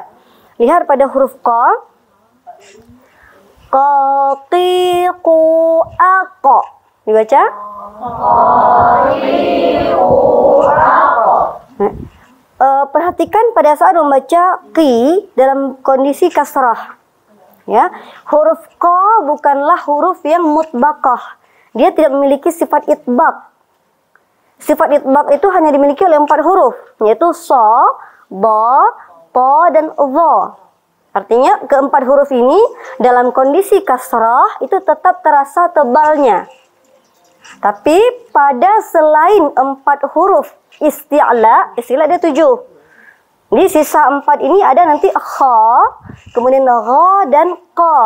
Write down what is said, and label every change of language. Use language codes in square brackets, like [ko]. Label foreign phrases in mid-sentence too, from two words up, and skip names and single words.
[id] Lihat pada huruf qa. Qa, qi, qu, a, qa. Dibaca? Qa, qi, qu, a, qa. Perhatikan pada saat membaca qi dalam kondisi kasrah. Ya, huruf qa bukanlah huruf yang mutbaqah. Dia tidak memiliki sifat itbaq. Sifat itbaq itu hanya dimiliki oleh 4 huruf, yaitu sa, ba, ta, dan dha. Artinya keempat huruf ini dalam kondisi kasrah itu tetap terasa tebalnya. Tapi pada selain 4 huruf isti'la ada 7. Di sisa 4 ini ada nanti kha, kemudian gha dan qa.